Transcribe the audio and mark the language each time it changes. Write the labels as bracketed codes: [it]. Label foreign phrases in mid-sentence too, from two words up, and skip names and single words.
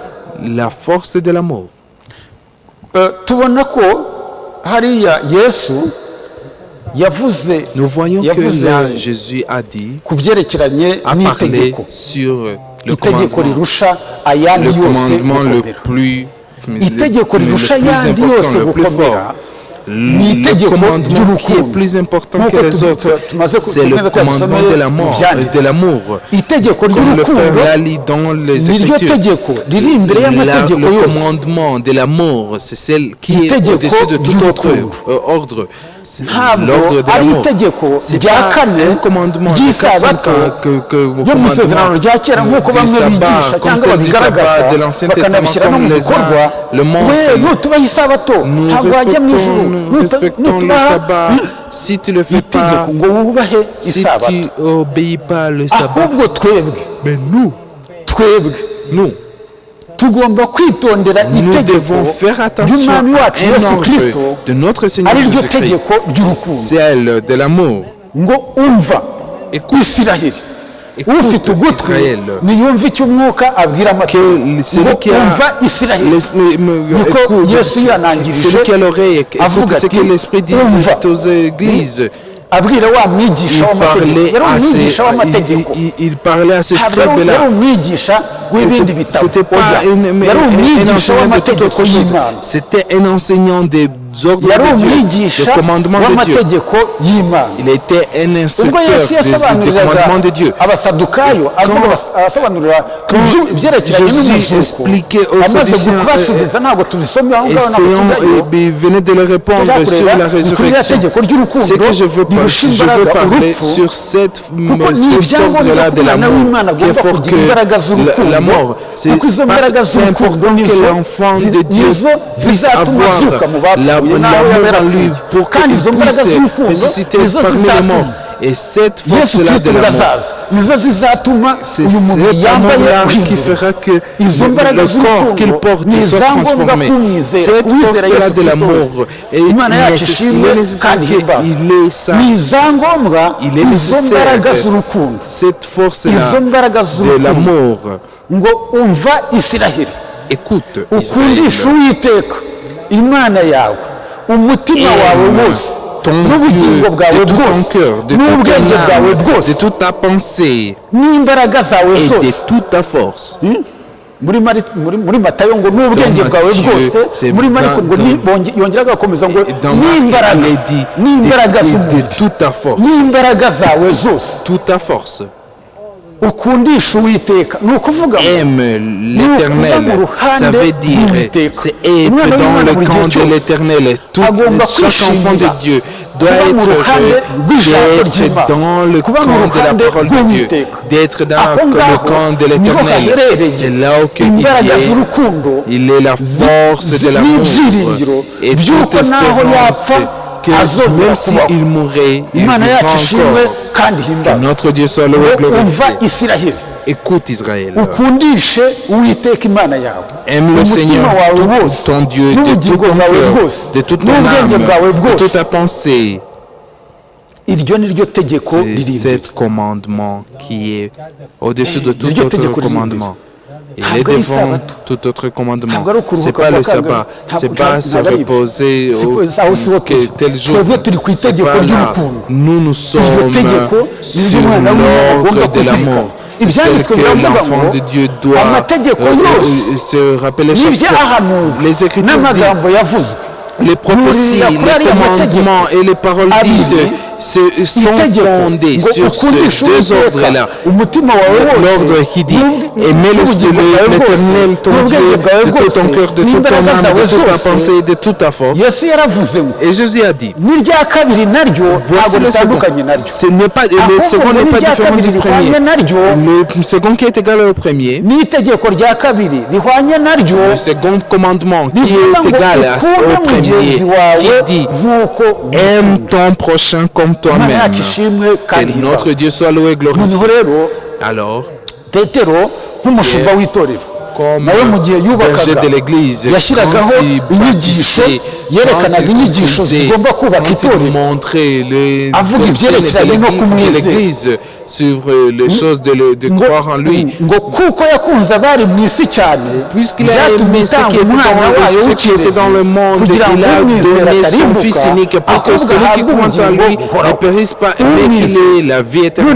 [rw] tubona ko hariya Yesu yavuze ku byerekeranye n'itegeko itegeko rirusha ayandi yose gukomera itegeko rirusha ayandi yose gukomera ni itegeko ry'urukundo nk'uko tumaze kugenda [fr] de l'amour [rw] itegeko ry'urukundo ni ryo tegeko riri imbere y'amategeko yose [fr] commandement de l'amour c'est celle qui est au-dessus de tout autre ordre [rw] ntabwo ari itegeko rya kane ry'isabato ryo mu isezerano rya kera nk'uko bamwe bigisha cyangwa babigaragaza bakanabishyira no mu bikorwa we nutubaha isabato ntabwo wajya mu ijuru [fr] si tu le fais pas, si tu obéis pas le sabbat, nous [rw] tugomba kwitondera itegeko ry'umwami wacu Yesu Kristo [fr] de notre Seigneur Jésus-Christ, celle de l'amour. [rw] ngo umva Isiraheli ufite ugutwi niyumva icyo umwuka abwira amategeko ngo umva Isiraheli nuko Yesu yanangirije avuga ati umva abwira wa mwigisha w'amategeko yari umwigisha w'amategeko yari umwigisha w'ibindi bitabo yari umwigisha w'amategeko y'Imana [fr] c'était un enseignant des ordres de Dieu, des commandements de Dieu. Il était un instructeur des commandements de Dieu. Jésus expliquait aux Sadducéens, il venait de le répondre sur la résurrection. C'est que je veux parler sur cet ordre-là de l'amour, qui est fort que la mort. C'est important que l'enfant de Dieu puisse avoir [rw] yapfuye n'aho yaba yarapfuye kandi izo mbaraga z'urukundo nizo zizatuma [fr] Et cette [rw] Yesu [fr] force-là [rw] Kristo [fr] de l'amour, [rw] urazaza nizo zizatuma [fr] c'est [rw] uyu muntu [fr] cet [rw] yambaye [fr] amour-là qui [rw] guhinduka [fr] fera que [rw] izo mbaraga [fr] le corps qu'il [rw] z'urukundo [fr] porte [rw] ni [fr] soit [rw] izangombwa [fr] transformé. [rw] kumwizera [fr] Cette [rw] kuwizera [fr] force-là [rw] Yesu [fr] de [rw] Kristo [fr] l'amour [rw] wese [fr] est [rw] imana yacu [fr] il [rw] ishimwe [fr] est nécessaire [rw] kandi himbazwe [fr] qu'il ait ça. [rw] ni izangombwa [fr] Il est [rw] izo mbaraga [fr] nécessaire [rw] z'urukundo [fr] cette force-là [rw] izo mbaraga [fr] de [rw] z'urukundo [fr] l'amour. [rw] ngo umva Isiraheli [fr] Écoute, [rw] ukundisha [fr] Israël, [rw] Uwiteka Imana yawe umutima wawe wose [fr] ton [rw] n'ubugingo [fr] Dieu, [rw] bwawe [fr] de tout ton [rw] bwose [fr] cœur, de toute [rw] n'ubwenge [fr] ton [rw] bwawe [fr] âme, [rw] bwose [fr] de toute ta pensée [rw] n'imbaraga zawe [fr] et de [rw] zose [fr] toute ta force. [rw] muri Matayo ngo n'ubwenge [fr] Dans [rw] bwawe [fr] Matthieu, [rw] bwose [fr] c'est [rw] muri Mariko ngo yongera agakomeza ngo [fr] Dans Marc, [rw] n'imbaraga [fr] il est dit [rw] n'imbaraga [fr] de [rw] z'umubiri [fr] toute ta force. [rw] n'imbaraga zawe zose [fr] Toute ta force. ukundisha Uwiteka ni ukuvuga ngo Aime l'éternel. Ça veut dire, c'est être dans le camp de l'éternel. Chaque enfant de Dieu doit être dans le camp de la parole de Dieu, d'être dans le camp de l'éternel. C'est là où il est la force de l'amour et toute espérance que même s'il mourait, il vivra encore. Que notre Dieu soit loué et glorifié. Écoute Israël. [rw] ukundishe Uwiteka Imana yawe [fr] Aime le Seigneur, ton Dieu, de tout ton cœur, de toute ton âme, de toute ta pensée. [rw] iryo ni ryo tegeko [fr] C'est [rw] riri [fr] ce [rw] imbere [fr] commandement qui est au-dessus de tout [rw] Iryo [fr] autre [rw] tegeko riri [fr] commandement. Il [rw] Ntabwo [fr] est [rw] ari [fr] devant [rw] isabato. [fr] tout autre commandement. [rw] Ntabwo ari ukuruhuka [fr] C'est pas [rw] kwa [fr] le [rw] kangahe. [fr] sabbat, c'est [rw] Ntabwo- [fr] pas se [rw] ntabwo ari ibyo. [fr] reposer [rw] aho siho [fr] que [rw] turi [fr] tel jour. [rw] twebwe turi ku [fr] C'est [rw] itegeko [fr] pas là. [rw] ry'urukundo [fr] Nous sommes [rw] iryo tegeko ni [fr] sur [rw] ryo umwana w'umuntu agomba [fr] l'ordre de [rw] kuzirikana [fr] l'amour. C'est celle [rw] ibyanditswe [fr] que [rw] biravuga [fr] l'enfant [rw] ngo [fr] de Dieu doit [rw] amategeko yose [fr] se rappeler chaque fois. [rw] n'ibyahanuwe [fr] Les Écritures disent, [rw] n'amagambo yavuzwe [fr] les prophéties, [rw] Buriya [fr] les [rw] kuri ariya [fr] commandements et les paroles [rw] abiri, [fr] dites sont [rw] itegeko [fr] fondés [rw] ngo [fr] sur [rw] ukundishe [fr] ces deux [rw] Uwiteka [fr] ordres-là. [rw] umutima wawe wose [fr] L'ordre qui dit aimer l'éternel ton Dieu de tout ton cœur, de toute ton âme, de toute ta pensée, de toute ta force. [rw] Yesu yaravuze ngo [fr] Et Jésus a dit, [rw] n'irya kabiri naryo [fr] voici [rw] ntabwo [fr] le second. [rw] ritandukanye naryo [fr] Ce n'est pas, le [rw] ahubwo [fr] second [rw] ngo [fr] n'est pas [rw] n'irya [fr] différent [rw] kabiri [fr] du [rw] rihwanye [fr] premier. [rw] naryo [fr] Le second qui est égal au premier, [rw] n'itegeko rya kabiri rihwanye naryo [fr] le second commandement qui [rw] rivuga [fr] est [rw] ngo [fr] égal [rw] ukunde [fr] au premier, [rw] mugenzi wawe [fr] qui dit [rw] nk'uko [fr] aime ton prochain comme [rw] Imana [fr] toi-même. [rw] yacu ishimwe [fr] Que [rw] kandi [fr] notre [rw] himbazwe [fr] Dieu soit loué et glorifié. [rw] noneho rero [fr] Alors, [rw] petero nk'umushumba w'itorero [fr] comme [rw] nawe mu gihe [fr] berger [rw] yubakaga [fr] de l'église, [rw] yashyiragaho [fr] quand il [rw] inyigisho [fr] bâtissait, [rw] yerekanaga [fr] quand il [rw] inyigisho [fr] construisait, [rw] zigomba kubaka [fr] quand il [rw] itorero [fr] montrait les [rw] avuga [fr] doctrines [rw] ibyerekeranye no [fr] de [rw] kumwizera [fr] l'église sur les choses de [rw] ngo [fr] croire en lui. [rw] ngo kuko yakunze abari mu isi cyane [fr] Puisqu'il a [rw] byatumye [fr] aimé ceux [rw] itanga [fr] qui étaient [rw] umwana wayo [fr] ceux qui étaient dans le monde, [rw] kugira ngo [fr] il a [rw] umwizera [fr] donné son [rw] atarimbuka [fr] Fils unique pour que [rw] ahubwo [fr] celui qui [rw] ahabwe [fr] croit en [rw] ubugingo [fr] lui ne [rw] buhoraho. [fr] périsse pas, mais qu'il ait la vie éternelle.